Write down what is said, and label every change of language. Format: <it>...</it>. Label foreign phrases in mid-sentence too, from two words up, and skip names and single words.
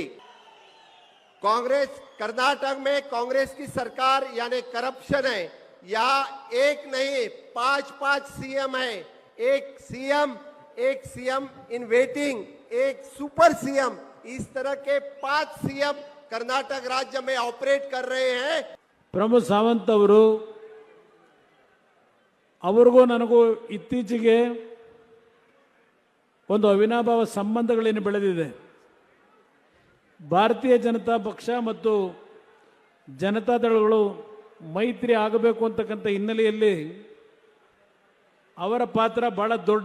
<hi>कांग्रेस कर्नाटक में कांग्रेस की सरकार यानी करप्शन है. यहाँ एक नहीं 5 सीएम है. एक</hi> <en>CM in waiting,</en> <hi>एक</hi> <en>super CM,</en> <hi>इस तरह के 5 सीएम कर्नाटक राज्य में ऑपरेट कर रहे हैं.</hi> <kn>ಪ್ರಮೋದ್ ಸಾವಂತ್ ಅವರು ಅವರಿಗೂ ನನಗೂ ಇತ್ತೀಚೆಗೆ ಒಂದು ಅವಿನಾಭಾವ ಸಂಬಂಧಗಳೇನು ಬೆಳೆದಿದೆ. ಭಾರತೀಯ ಜನತಾ ಪಕ್ಷ ಮತ್ತು ಜನತಾದಳಗಳು ಮೈತ್ರಿ ಆಗಬೇಕು ಅಂತಕ್ಕಂಥ ಹಿನ್ನೆಲೆಯಲ್ಲಿ ಅವರ ಪಾತ್ರ ಬಹಳ ದೊಡ್ಡದಿದೆ.</kn>